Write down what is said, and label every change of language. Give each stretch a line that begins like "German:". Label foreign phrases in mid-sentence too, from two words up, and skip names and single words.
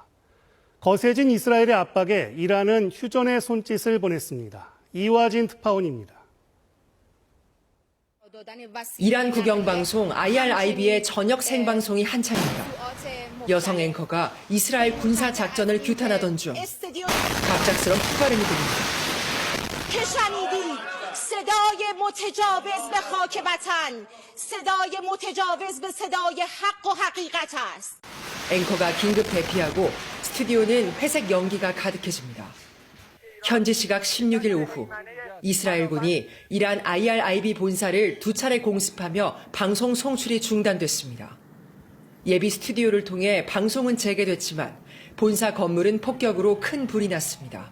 Korean: 거세진 이스라엘의 압박에 이란은 휴전의 손짓을 보냈습니다. 이화진 특파원입니다. 이란 국영방송 IRIB의 저녁 생방송이 한창입니다. 여성 앵커가 이스라엘 군사 작전을 규탄하던 중 갑작스런 폭발음이 들립니다.
Persian: صدای متجاوز به خاک وطن صدای متجاوز به صدای حق و حقیقت است.
Korean: 앵커가 긴급 대피하고 스튜디오는 회색 연기가 가득해집니다. 현지 시각 16일 오후 이스라엘군이 이란 IRIB 본사를 2차례 공습하며 방송 송출이 중단됐습니다. 예비 스튜디오를 통해 방송은 재개됐지만 본사 건물은 폭격으로 큰 불이 났습니다.